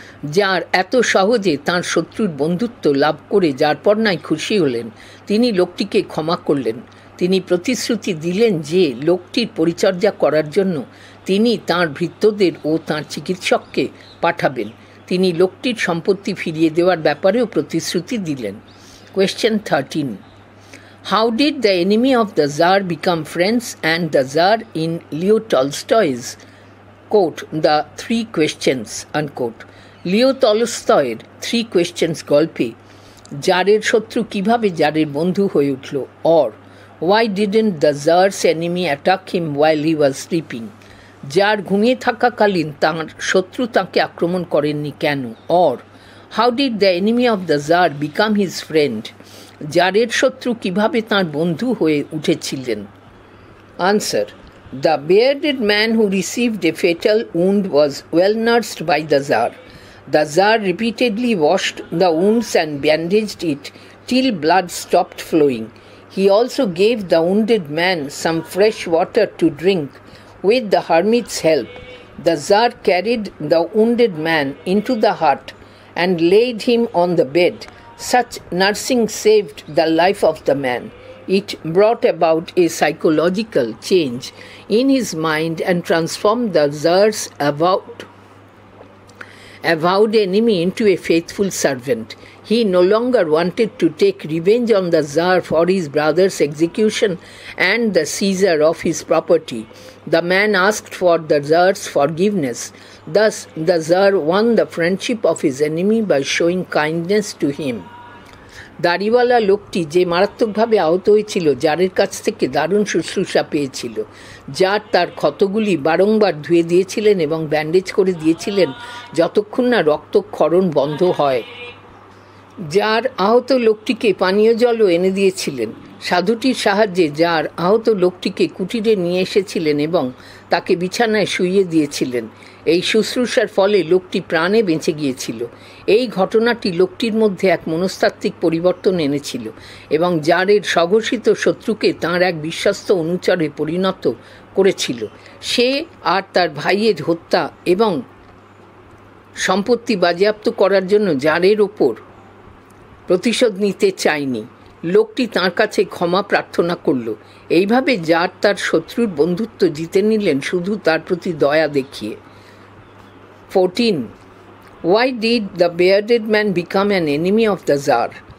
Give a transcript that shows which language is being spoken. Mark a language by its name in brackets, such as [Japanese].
[Bangla] Jar এত সহজে তাঁর শত্রুর বন্ধুত্ব লাভ করে যার পর নাই খুশি হলেন। তিনি লোকটিকে ক্ষমা করলেন। তিনি প্রতিশ্রুতি দিলেন যে লোকটির পরিচর্যা করার জন্য তিনি তাঁর ভৃত্যদের ও তাঁর চিকিৎসককে পাঠাবেন। তিনি লোকটির সম্পত্তি ফিরিয়ে দেওয়ার ব্যাপারেও প্রতিশ্রুতি দিলেন। [English] Question 13. How did the enemy of the Tsar become friends and the Tsar in Leo Tolstoy's, quote, The Three Questions, unquote. [Bangla] Leo টলস্টয়ের 3 Questions গল্পে জারের শত্রু কিভাবে জারের বন্ধু হয়ে উঠল, [English] or Why didn't the Tsar's enemy attack him while he was sleeping? [Bangla] Jar ঘুমিয়ে থাকাকালীন তাঁর শত্রু তাঁকে আক্রমণ করেননি কেন, [English] or How did the enemy of the Tsar become his friend? [Bangla] জারের শত্রু কিভাবে তাঁর বন্ধু হয়ে উঠেছিলেন? [English] Answer. The bearded man who received a fatal wound was well nursed by the Tsar. The Tsar repeatedly washed the wounds and bandaged it till blood stopped flowing. He also gave the wounded man some fresh water to drink. With the hermit's help, the Tsar carried the wounded man into the hut and laid him on the bed. Such nursing saved the life of the man. It brought about a psychological change in his mind and transformed the Tsar's avowed enemy into a faithful servant. He no longer wanted to take revenge on the Tsar for his brother's execution and the seizure of his property. The man asked for the Tsar's forgiveness. Thus, the Tsar won the friendship of his enemy by showing kindness to him. [Bangla] দাড়িওয়ালা লোকটি যে মারাত্মকভাবে আহত হয়েছিল জারের কাছ থেকে দারুণ শুশ্রূষা পেয়েছিল। জার তার ক্ষতগুলি বারংবার ধুয়ে দিয়েছিলেন এবং ব্যান্ডেজ করে দিয়েছিলেন যতক্ষণ না রক্তক্ষরণ বন্ধ হয়। জার আহত লোকটিকে পানীয় জলও এনে দিয়েছিলেন। সাধুটির সাহায্যে জার আহত লোকটিকে কুটিরে নিয়ে এসেছিলেন এবং তাকে বিছানায় শুইয়ে দিয়েছিলেন। এই শুশ্রূষার ফলে লোকটি প্রাণে বেঁচে গিয়েছিল। এই ঘটনাটি লোকটির মধ্যে এক মনস্তাত্ত্বিক পরিবর্তন এনেছিল এবং জারের স্বঘোষিত শত্রুকে তাঁর এক বিশ্বস্ত অনুচরে পরিণত করেছিল। সে আর তার ভাইয়ের হত্যা এবং সম্পত্তি বাজেয়াপ্ত করার জন্য জারের ওপর প্রতিশোধ নিতে চায়নি। লোকটি তাঁর কাছে ক্ষমা প্রার্থনা করল। এইভাবে জার তার শত্রুর বন্ধুত্ব জিতে নিলেন শুধু তার প্রতি দয়া দেখিয়ে। [English] 14. Why did the bearded man become an enemy of the Tsar?